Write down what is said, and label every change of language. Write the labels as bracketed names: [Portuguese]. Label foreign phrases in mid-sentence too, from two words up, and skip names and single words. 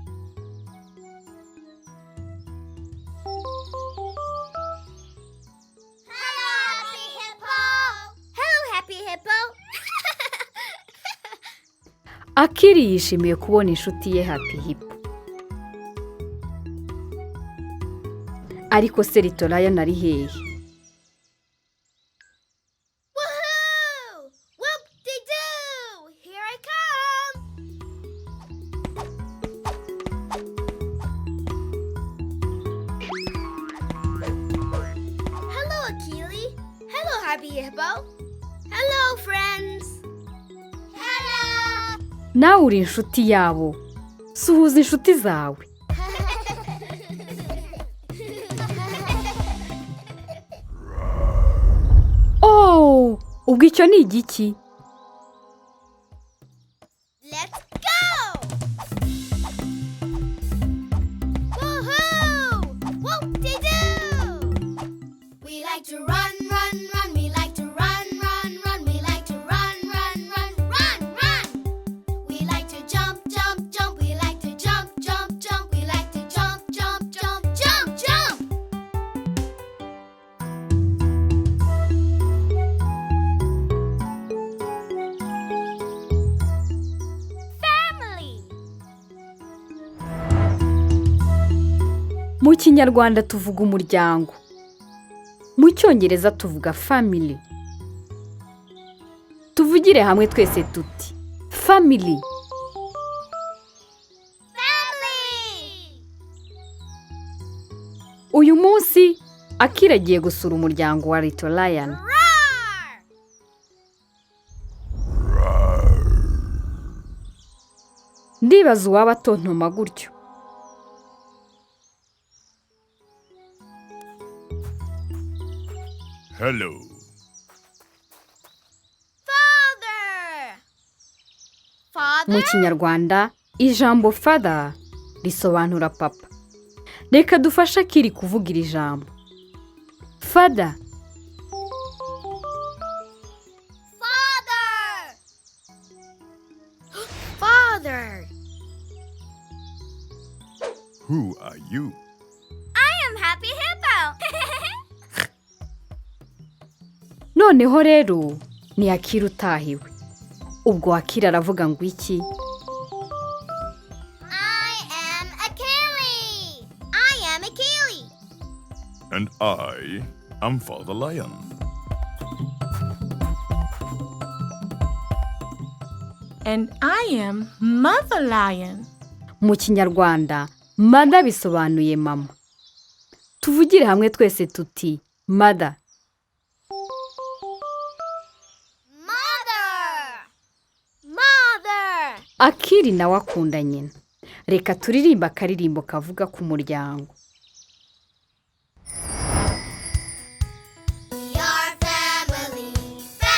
[English] Hello, happy hippo. Hello, happy hippo. [Kinyarwanda] Akili yishimiye kubona inshuti ye happy hippo. Ariko se Little Lion ari hehe? Woohoo! [English] Whoop-de-doo! Here I come. Hello, Akili. Hello, happy hippo. Hello, friends. Hello. [Kinyarwanda] Nawe uri inshuti yabo. Suhuza inshuti zawe. Oh, ubwo icyo ni igiki? [English] Let's go! Woohoo! Whoop-de-doo! We like to run, run, run. We like to run, run, run. We like to run, run, run, run, run. We like to jump, jump, jump. We like to jump, jump, jump. We like to jump, jump, jump, jump, jump. Family. [Kinyarwanda] Mu Kinyarwanda tuvuga umuryango. Mu Cyongereza tuvuga family. Tuvugire hamwe twese tuti family. [English] Family. [Kinyarwanda] Uyu munsi Akili agiye gusura umuryango wa Little Lion. Roar! Ndibaza uwaba atontoma gutyo. [English] Hello. Father. Father? [Kinyarwanda] Mu Kinyarwanda ijambo father risobanura papa. Reka dufashe Akili kuvuga iri jambo. [English] Father. Father. Father. Who are you? I am Happy Hippo. [Kinyarwanda] Noneho rero ni Akili utahiwe. Ubwo Akili aravuga ngo iki? [English] I am Akili. I am Akili. And I am Father Lion. And I am Mother Lion. [Kinyarwanda] Mu Kinyarwanda mother bisobanuye mama. Tuvugire hamwe twese tuti mother. [English] Mother. Mother. [Kinyarwanda] Akili nawe akunda nyina. Reka turirimba akaririmbo kavuga ku muryango. [English] We are family.